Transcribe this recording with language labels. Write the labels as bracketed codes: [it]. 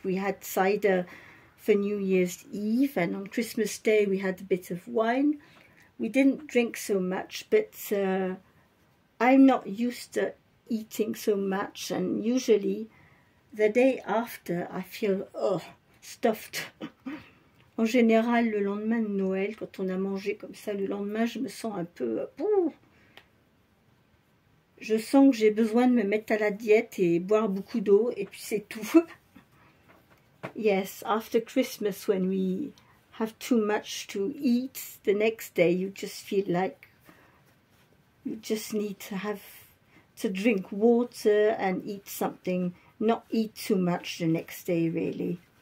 [en] We had cider for New Year's Eve, and on Christmas Day we had a bit of wine. We didn't drink so much, but I'm not used to eating so much, and usually the day after I feel stuffed. [fr] En général, le lendemain de Noël, quand on a mangé comme ça, le lendemain je me sens un peu... je sens que j'ai besoin de me mettre à la diète et boire beaucoup d'eau, et puis c'est tout. [en] Yes, after Christmas, when we have too much to eat, the next day you just feel like you just need to drink water and eat something, not eat too much the next day, really.